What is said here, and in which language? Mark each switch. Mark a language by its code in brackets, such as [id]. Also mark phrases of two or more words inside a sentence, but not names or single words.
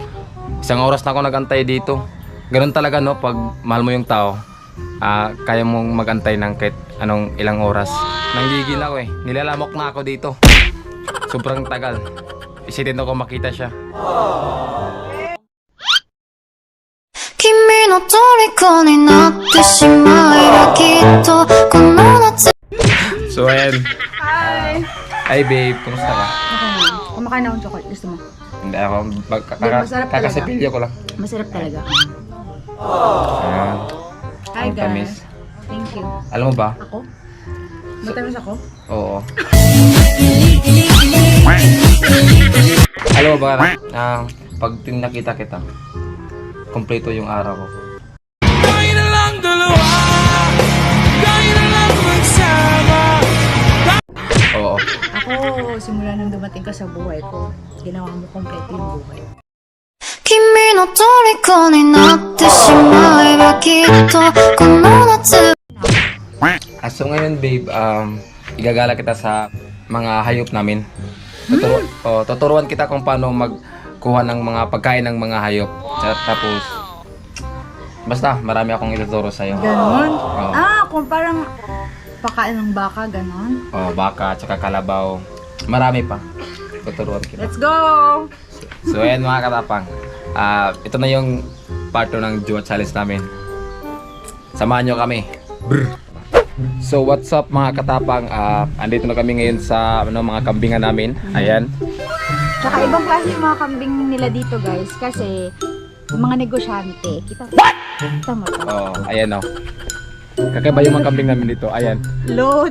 [tl] Isang oras na ako nagantay dito. Ganun talaga no, pag mahal mo yung tao, kaya mong magantay ng kahit anong ilang oras. Nanggigil ako eh, nilalamok na ako dito. Sobrang tagal. Isitin ako makita siya. [ja] 君の虜になってしまえばきっとこの夏. [tl] So ayan. Hi! Hi babe, kumusta ka? Okay na. Kumakain na akong chocolate. Gusto mo? Hindi ako, masarap talaga. kakasipilyo ko lang. Masarap talaga. Ayan. Hi Ang tamis. guys. [en] Thank you. [tl] Alam mo ba? Ako? Matamis ako? Oo. Alam mo ba, pag nakita kita, kompleto yung araw ko. Oo. Ako, simula nung dumating ka sa buhay ko, ginawa mo kompleto yung buhay. [ja] 君の虜になってしまえばきっとこの夏. [tl] So ngayon babe, igagala kita sa mga hayop namin. Tuturuan kita kung paano magkuha ng mga pagkain ng mga hayop. Tapos, basta marami akong ituturo sa'yo. Ganon? Oo. Kung parang pakain ng baka, ganon. Baka, tsaka kalabaw. Marami pa. Tuturuan kita. [en] Let's go! [tl] So ayan mga katapang, ito na yung part 2 ng Jowa Challenge namin. Samahan nyo kami. Brr. [en] So what's up [tl] mga katapang, andito na kami ngayon sa mga kambingan namin. Ayan. Tsaka ibang klase yung mga kambing nila dito guys, kasi yung mga negosyante. Kita mo to. Ayan o. Kakaiba yung mga kambing namin dito. Ayan. Load!